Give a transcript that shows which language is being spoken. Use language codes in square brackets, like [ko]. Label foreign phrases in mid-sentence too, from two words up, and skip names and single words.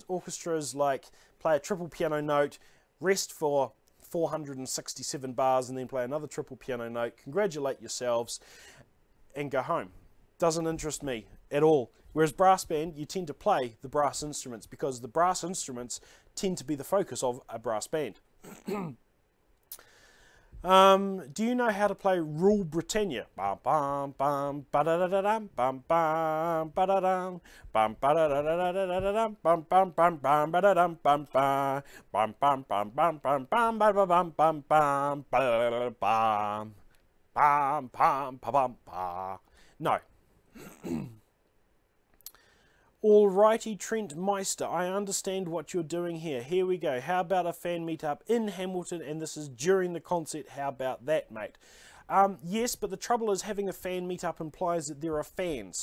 [en] Orchestras, like play a triple piano note, rest for 467 bars, and then play another triple piano note, congratulate yourselves, and go home. Doesn't interest me at all. Whereas brass band, you tend to play the brass instruments because the brass instruments tend to be the focus of a brass band. Do you know how to play Rule Britannia? Bam bam bam ba da da da dam bam bam ba da dam bam ba da da da da da da dam bam bam bam bam ba da dam bam bam bam bam bam bam bam bam ba bam bam bam bam bam bam bam bam bam. No. Alrighty, Trent Meister, I understand what you're doing here. Here we go. How about a fan meetup in Hamilton, and this is during the concert? How about that, mate? Yes, but the trouble is having a fan meetup implies that there are fans.